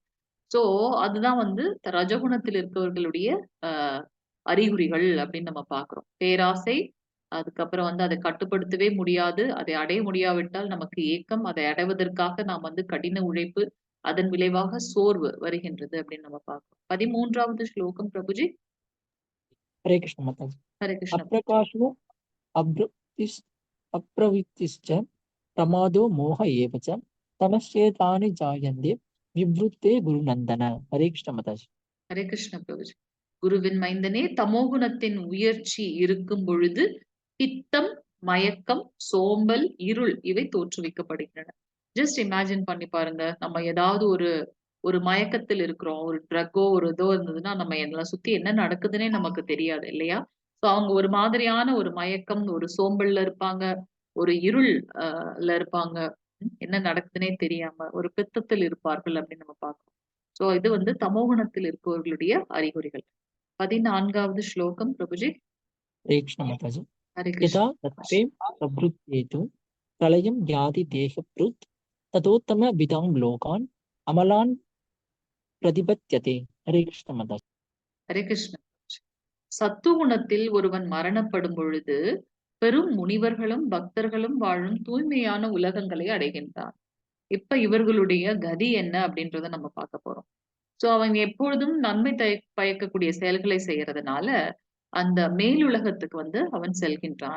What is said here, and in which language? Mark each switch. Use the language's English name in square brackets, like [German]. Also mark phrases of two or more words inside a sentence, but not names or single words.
[Tamil] சோ அதுதான் வந்து ரஜகுணத்தில் இருக்கவர்களுடைய அ அறிகுறிகள் அப்படின்னு நம்ம பார்க்கிறோம். பேராசை, அதுக்கப்புறம் வந்து அதை கட்டுப்படுத்தவே முடியாது. அதை அடைய முடியாவிட்டால் நமக்கு ஏக்கம், அதை அடைவதற்காக நாம் வந்து கடின உழைப்பு, அதன் விளைவாக சோர்வு வருகின்றது அப்படின்னு நம்ம பார்க்கிறோம். 13வது ஸ்லோகம் பிரபுஜி. [Hindi] हरे कृष्ण माताजी [Tamil] ஹரே கிருஷ்ண. [Sanskrit] अप्रकाशो अभ्रतिस् अप्रवृत्तिश्च प्रमादो मोह एव च तमश्चेतानि जायन्ते विवृते गुरुनन्दन [Hindi] हरे कृष्ण माताजी [Tamil] ஹரே கிருஷ்ண பிரபுஜி. குருவின் மைந்தனே, தமோகுணத்தின் உயர்ச்சி இருக்கும் பொழுது பித்தம், மயக்கம், சோம்பல், இருள் இவை தோற்றுவிக்கப்படுகின்றன. [English] just imagine [Tamil] பண்ணி பாருங்க. நம்ம ஏதாவது ஒரு ஒரு மயக்கத்தில் இருக்கிறோம். ஒரு ட்ரக்கோ, ஒரு இதோ இருந்ததுன்னா, நம்ம எங்கள சுத்தி என்ன நடக்குதுன்னே நமக்கு தெரியாது இல்லையா? சோ அவங்க ஒரு மாதிரியான ஒரு மயக்கம், ஒரு சோம்பல்ல இருப்பாங்க. ஒரு இருள் அ ல இருப்பாங்க. என்ன நடக்குதுன்னே தெரியாம, ஒரு பித்தத்தில் இருப்பார்கள் அப்படின்னு நம்ம பார்க்கிறோம். சோ இது வந்து தமோகுணத்தில் இருப்பவர்களுடைய அறிகுறிகள். 14வது ஸ்லோகம் பிரபுஜி. [Hindi] हरे कृष्ण माताजी [Tamil] ஹரே [Sanskrit] यदा [Tamil] கிருஷ்ண. [Sanskrit] तत्त्वे प्रवृत्तेतु प्रलयं याति देहभृत् ततोत्तमविदां लोकान् अमलान् प्रतिपद्यते [Hindi] हरे कृष्ण माताजी [Tamil] ஹரே கிருஷ்ண. சத்துவகுணத்தில் ஒருவன் மரணப்படும் பொழுது பெரும் முனிவர்களும் பக்தர்களும் வாழும் தூய்மையான உலகங்களை அடைகின்றான். இப்ப இவர்களுடைய கதி என்ன அப்படின்றத நம்ம பார்க்க போறோம். சோ அவங்க எப்பொழுதும் நன்மை பயக்கக்கூடிய செயல்களை செய்யறதுனால அந்த மேலுலகத்துக்கு வந்து அவன் செல்கின்றான்.